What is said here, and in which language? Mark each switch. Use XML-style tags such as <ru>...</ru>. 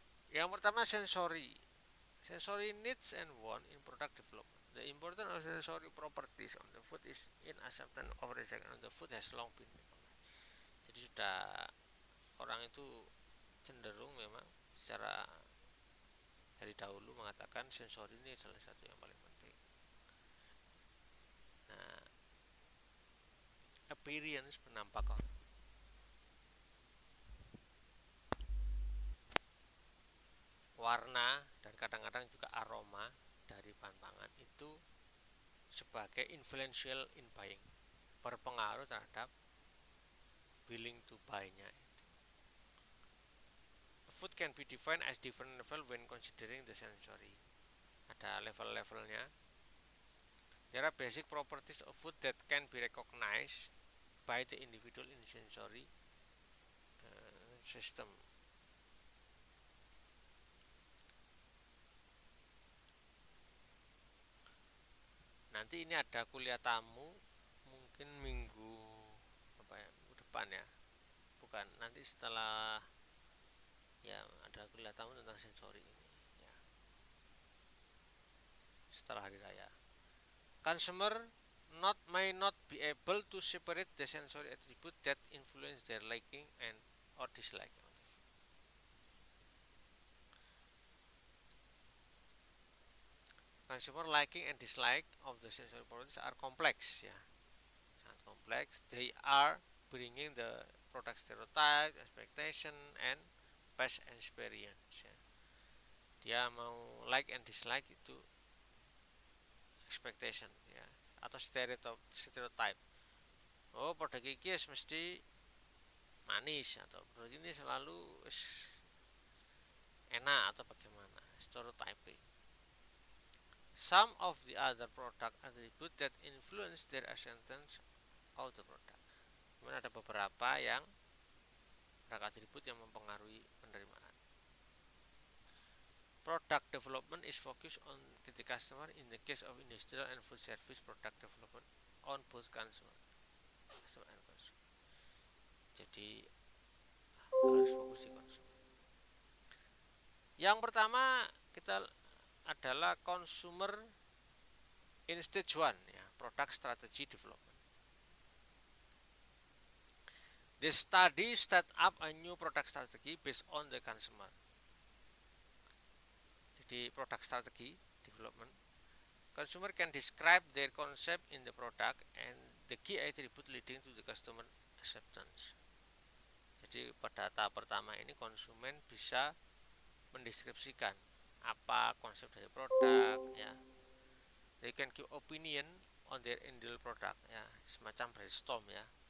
<en>Yang pertama sensory needs and want in product development. The importance of sensory properties on the food is in acceptance of rejection on the food has long been recognized.</en> <id>Jadi sudah orang itu cenderung memang secara dari dahulu mengatakan sensori ini adalah satu yang paling penting. Nah, appearance penampakan, warna dan kadang-kadang juga aroma dari bahan pangan itu sebagai influential in buying, berpengaruh terhadap willing to buy- nya.</id> <en>Food can be defined as different level when considering the sensory. Ada level-levelnya. There are basic properties of food that can be recognized by the individual in sensory system.</en> <id>Nanti ini ada kuliah tamu mungkin minggu depan ya. Bukan, nanti setelah ya ada kuliah tamu tentang sensori ini ya. Setelah hari raya.</id> <en>Consumer may not be able to separate the sensory attribute that influence their liking and or dislike. Consumer liking and dislike of the sensory properties are complex ya. complex, they are bringing the product stereotype, expectation, and past experience.</en> <id>Ya. Dia mau like and dislike itu expectation ya atau stereotype. Oh, produk iki mesti manis atau produk ini selalu enak atau bagaimana stereotyping.</id> <en>Some of the other product attribute that influence their acceptance of the product.</en> <id>Kemudian ada beberapa yang produk atribut yang mempengaruhi penerimaan.</id> <en>Product development is focused on the customer in the case of industrial and food service product development on both customer and consumer.</en> <id>Jadi harus fokus di konsumen. Yang pertama kita adalah consumer in stage 1 ya, product strategy development.</id> <en>The study set up a new product strategy based on the consumer. Jadi product strategy development, consumer can describe their concept in the product and the key attribute leading to the customer acceptance.</en> <id>Jadi pada tahap pertama ini konsumen bisa mendeskripsikan apa konsep dari produk ya.</id> <en>They can give opinion on their ideal product ya, semacam brainstorm ya.</en>